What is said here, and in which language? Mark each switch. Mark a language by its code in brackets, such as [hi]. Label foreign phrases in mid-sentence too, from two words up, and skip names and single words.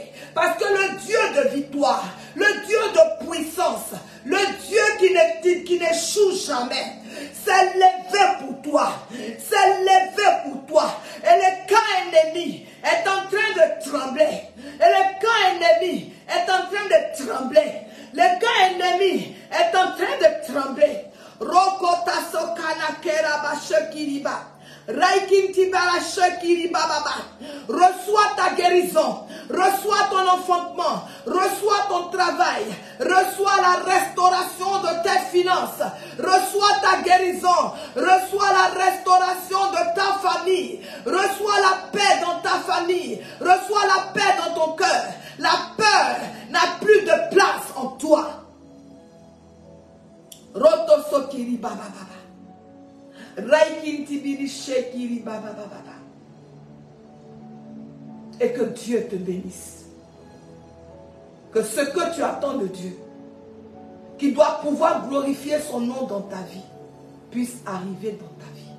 [fr] Parce que le Dieu de victoire, le Dieu de puissance, le Dieu qui n'échoue jamais, s'est levé pour toi. S'est levé pour toi. Et le camp ennemi est en train de trembler. Et le camp ennemi est en train de trembler. Le camp ennemi est en train de trembler. Rokota sokana kera bashekiriba. Reçois ta guérison, reçois ton enfantement, reçois ton travail, reçois la restauration de tes finances, reçois ta guérison, reçois la restauration de ta famille, reçois la paix dans ta famille, reçois la paix dans ton cœur. La peur n'a plus de place en toi. Rotosokiri baba baba. Et que Dieu te bénisse. Que ce que tu attends de Dieu, qui doit pouvoir glorifier son nom dans ta vie, puisse arriver dans ta vie.